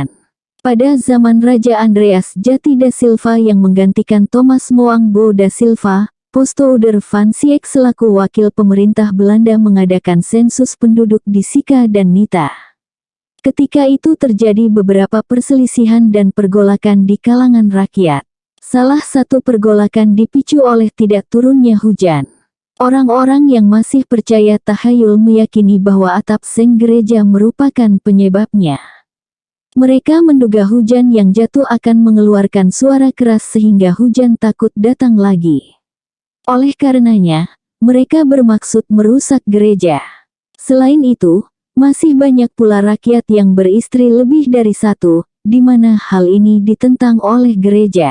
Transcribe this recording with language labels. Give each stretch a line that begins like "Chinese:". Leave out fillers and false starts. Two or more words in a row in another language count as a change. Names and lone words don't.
Indonesian: Pada zaman Raja Andreas Jati da Silva yang menggantikan Thomas Moangbo da Silva, Postouder van Sieck selaku wakil pemerintah Belanda mengadakan sensus penduduk di Sika dan Nita. Ketika itu terjadi beberapa perselisihan dan pergolakan di kalangan rakyat. Salah satu pergolakan dipicu oleh tidak turunnya hujan. Orang-orang yang masih percaya tahayul meyakini bahwa atap seng gereja merupakan penyebabnya. Mereka menduga hujan yang jatuh akan mengeluarkan suara keras sehingga hujan takut datang lagi. Oleh karenanya, mereka bermaksud merusak gereja. Selain itu, masih banyak pula rakyat yang beristri lebih dari satu, di mana hal ini ditentang oleh gereja.